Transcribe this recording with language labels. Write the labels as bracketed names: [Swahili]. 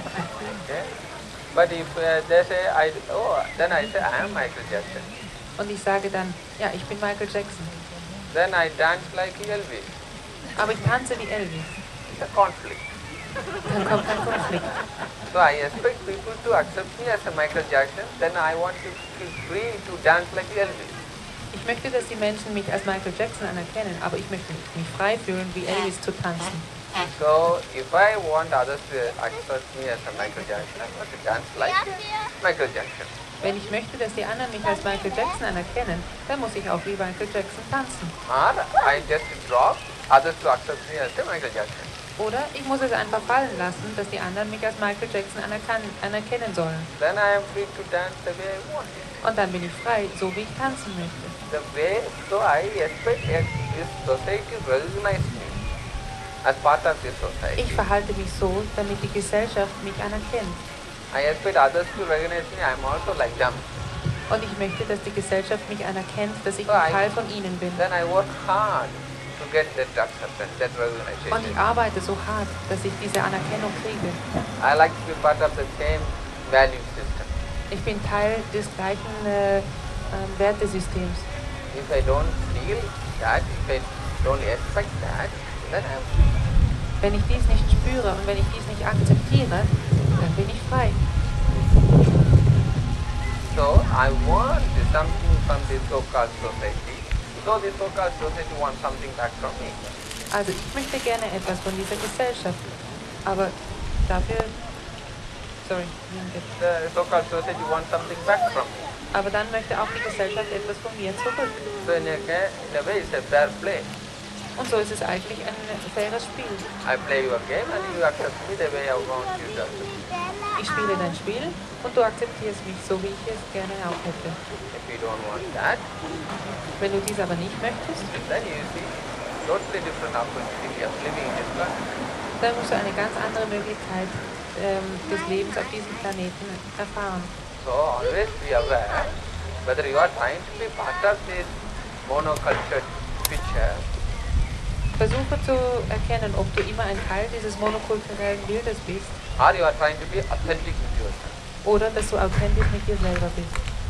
[English] Okay? But if they say then I say I am Michael Jackson. [German] Und ich sage dann, ja, ich bin Michael Jackson. [English] Then I dance like Elvis. [German] Aber ich tanze wie Elvis. [English] It's a conflict. [German] dann kommt kein Konflikt. [English] So I expect people to accept me as a Michael Jackson, then I want to feel free to dance like Elvis. [German] Ich möchte, dass die Menschen mich als Michael Jackson anerkennen, aber ich möchte mich frei fühlen, wie Elvis zu tanzen. [English] So if I want others to accept me as a Michael Jackson, I want to dance like Michael Jackson. [German] Wenn ich möchte, dass die anderen mich als Michael Jackson anerkennen, dann muss ich auch wie Michael Jackson tanzen. [English] Or I just drop others to accept me as a Michael Jackson. [German] Oder ich muss es einfach fallen lassen, dass die anderen mich als Michael Jackson anerkennen sollen. [English] Then I am free to dance the way I want it. [German] Und dann bin ich frei, so wie ich tanzen möchte. [English] The way, so I expect this society recognize me as part of this society. [German] Ich verhalte mich so, damit die Gesellschaft mich anerkennt. [English] I expect others to recognize me, I am also like them. [German] Und ich möchte, dass die Gesellschaft mich anerkennt, dass ich [English] So [German] ein Teil von ihnen bin. [English] Then I work hard to get that acceptance, that recognition. [German] Und ich arbeite so hart, dass ich diese Anerkennung kriege. [English] I like to be part of the same value system. [German] Ich bin Teil des gleichen Wertesystems. [English] If I don't feel that, if I don't expect that, then I am free. [German] Wenn ich dies nicht spüre und wenn ich dies nicht akzeptiere, dann bin ich frei. [English] So I want something from the so-called society. So the so-called society wants something back from me. [German] Also ich möchte gerne etwas von dieser Gesellschaft, aber dafür, [English] The so-called society wants something back from me. [German] aber dann möchte auch die Gesellschaft etwas von mir zurück. [English] So in a way it's a fair play. [German] Und so ist es eigentlich ein faires Spiel. [English] I play your game and you accept me the way I want you to accept me. [German] Ich spiele dein Spiel und du akzeptierst mich so, wie ich es gerne auch hätte. [English] If you don't want that, [German] Wenn du dies aber nicht möchtest, [English] then you see totally different opportunity of living in this planet. [German] dann musst du eine ganz andere Möglichkeit des Lebens auf diesem Planeten erfahren. [English] So always be aware whether you are trying to be part of this monocultured picture [German] Versuche zu erkennen, ob du immer ein Teil dieses monokulturellen Bildes bist [English] or you are trying to be authentic with yourself. [German] oder dass du authentisch mit dir selber bist.